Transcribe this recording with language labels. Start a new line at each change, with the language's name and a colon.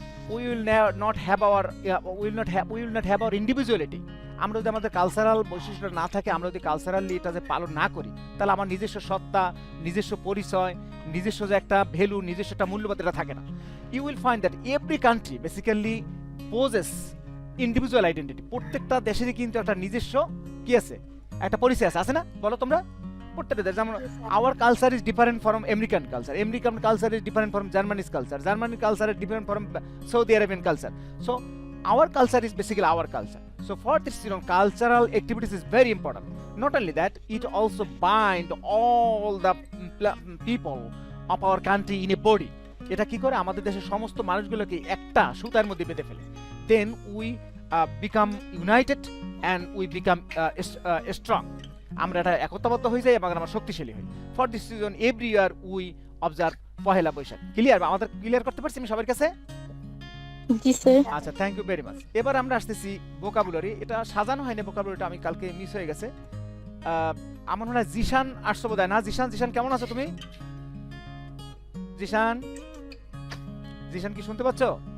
English: We will not have our individuality.
Bangla: আমরা যদি আমাদের কালচারাল বৈশিষ্ট্য না থাকে, আমরা যদি কালচারালি এটা যে পালন না করি, তাহলে আমার নিজস্ব সত্তা, নিজস্ব পরিচয়, নিজস্ব যে একটা ভ্যালু, নিজস্ব একটা মূল্যবোধ এটা থাকে না।
English: You will find that every country basically poses individual identity.
Bangla: প্রত্যেকটা দেশেরই কিন্তু একটা নিজস্ব কি আছে, একটা পরিচয় আছে না? বলো তোমরা। প্রত্যেকটা দেশ, যেমন
English: Our culture is different from American culture, American culture is different from Germany's culture, Germany culture is different from Saudi Arabian culture. So our culture is basically our culture. So for this reason, cultural activities is very important. Not only that, it also bind all the people of our country in a body.
Bangla: এটা কি করে? আমাদের দেশের সমস্ত মানুষগুলোকে একটা সুতার মধ্যে বেঁধে ফেলে।
English: Then we become united and we become strong.
Bangla: আমরা এটা একতাবদ্ধ হয়ে যাই এবং আমরা শক্তিশালী হই।
English: For this reason, every year we observe Pohela Boishakh. Clear?
Bangla: আমাদের ক্লিয়ার করতে পারছি আমি সবার কাছে? জি স্যার। আচ্ছা,
English: Thank you very much.
Bangla: এবার আমরা আসতেছি ভোকাবুলারি। এটা সাজানো হয়নি, ভোকাবুলারিটা আমি কালকে মিস হয়ে গেছে। আমার মনে হয় জিশান আসছো বোধহয় না? জিশান কেমন আছো তুমি? জিশান জিশান কি শুনতে পাচ্ছো?